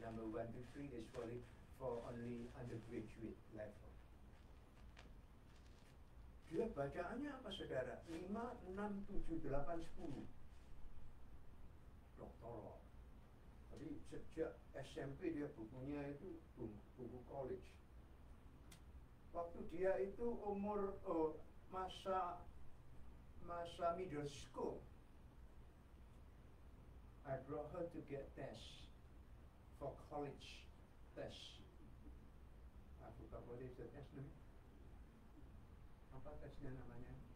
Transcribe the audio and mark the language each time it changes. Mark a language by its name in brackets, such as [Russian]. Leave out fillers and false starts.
[English] Number 1 to 3 is for only undergraduate level. [Indonesian] Dia bacaannya apa, saudara? 5, 6, 7, 8, 10. Doktoral. Jadi sejak SMP dia bukunya itu buku college. Waktu dia itu umur masa [English] middle school, I brought her to get tests for college test. I forgot what is the test name. [Indonesian] Apa tesnya namanya?